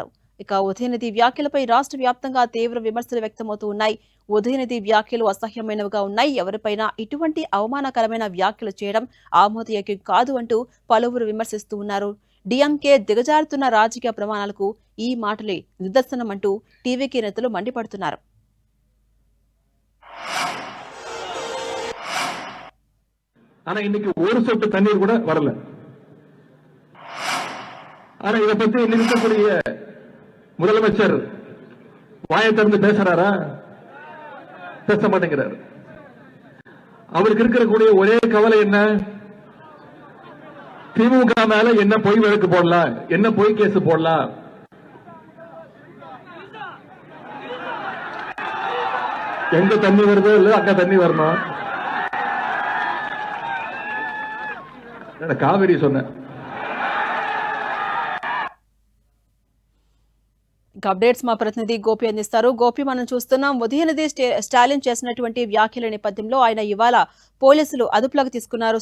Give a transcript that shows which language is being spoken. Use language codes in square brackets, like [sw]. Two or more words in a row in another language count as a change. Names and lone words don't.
[te] ఇక ఉదయనిధి వ్యాఖ్యలపై రాష్ట్ర వ్యాప్తంగా తీవ్ర విమర్శలు వ్యక్తమవుతూ ఉన్నాయి. ఉదయనిధి వ్యాఖ్యలు అసహ్యమైనవిగా ఉన్నాయి, ఎవరిపైనా ఇటువంటి అవమానకరమైన వ్యాఖ్యలు చేయడం ఆమోదయోగ్యం కాదు అంటూ పలువురు విమర్శిస్తూ ఉన్నారు. డీఎంకే దిగజారుతున్న రాజకీయ ప్రమాణాలకు ఈ మాటలే నిదర్శనమంటూ టీవీకే నేతలు మండిపడుతున్నారు. [ta] ஆனா இன்னைக்கு ஒரு சொட்டு தண்ணீர் கூட வரல. ஆனா இதை பத்தி இருக்கக்கூடிய முதலமைச்சர் வாயை திறந்து பேசுறாரா? பேச மாட்டேங்கிறார். அவருக்கு இருக்கக்கூடிய ஒரே கவலை என்ன? திமுக மேல என்ன பொய் வழக்கு போடலாம், என்ன பொய் கேஸ் போடலாம். எங்க தண்ணி வருதோ இல்ல அங்க தண்ணி வரணும். காவேரி சொன்ன [te] అప్డేట్స్ మా ప్రతినిధి గోపి అందిస్తారు. గోపి, మనం చూస్తున్నాం ఉదయనిధి స్టాలిన్ చేసినటువంటి వ్యాఖ్యల నేపథ్యంలో ఆయన ఇవాళ పోలీసులు అదుపులోకి తీసుకున్నారు.